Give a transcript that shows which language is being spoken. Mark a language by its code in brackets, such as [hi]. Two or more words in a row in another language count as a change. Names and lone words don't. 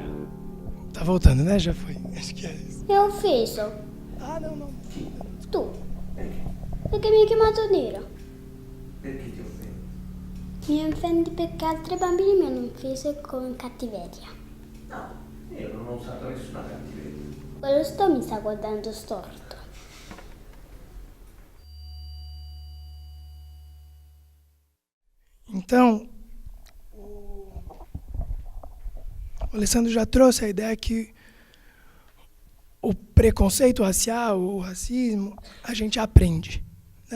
[pt] Tá voltando, né? Já foi. Acho que é isso. [it] È offeso. [pt] Ah, não. [it] Tu. Perché mi hai chiamato nera? Perché ti offendi? Mi offendi perché altri bambini mi hanno offeso con cattiveria. No, io non ho usato nessuna cattiveria. Quello sto mi sta guardando storto. [pt] Então, o Alessandro já trouxe a ideia que o preconceito racial, o racismo, a gente aprende, né?